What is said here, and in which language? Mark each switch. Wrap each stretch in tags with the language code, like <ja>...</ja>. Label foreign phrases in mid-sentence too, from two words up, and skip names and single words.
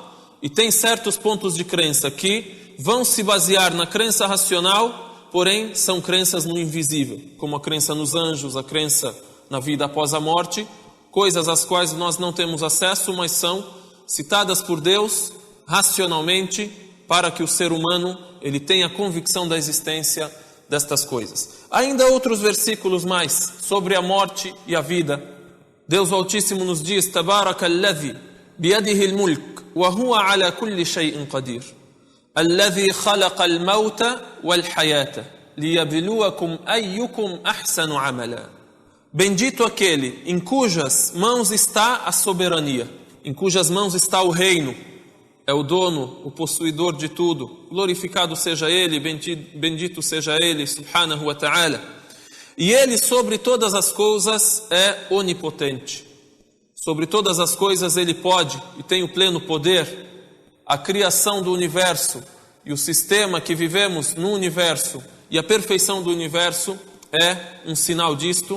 <pt>E tem certos pontos de crença que vão se basear na crença racional, porém são crenças no invisível, como a crença nos anjos, a crença na vida após a morte, coisas às quais nós não temos acesso, mas são citadas por Deus racionalmente para que o ser humano ele tenha convicção da existência destas coisas. Ainda outros versículos mais sobre a morte e a vida. Deus Altíssimo nos diz:</pt> <ar>تبارك الذي بيده الملك وهو على كل شيء قدير الذي خلق الموت والحياة ليبلوكم أيكم أحسن عملا.</ar> <pt>Bendito aquele em cujas mãos está a soberania, em cujas mãos está o reino, é o dono, o possuidor de tudo. Glorificado seja Ele, bendito seja Ele,</pt> <ar>سبحانه وتعالى.</ar> <pt>E Ele sobre todas as coisas é onipotente. Sobre todas as coisas Ele pode e tem o pleno poder. A criação do universo e o sistema que vivemos no universo e a perfeição do universo é um sinal disto.</pt>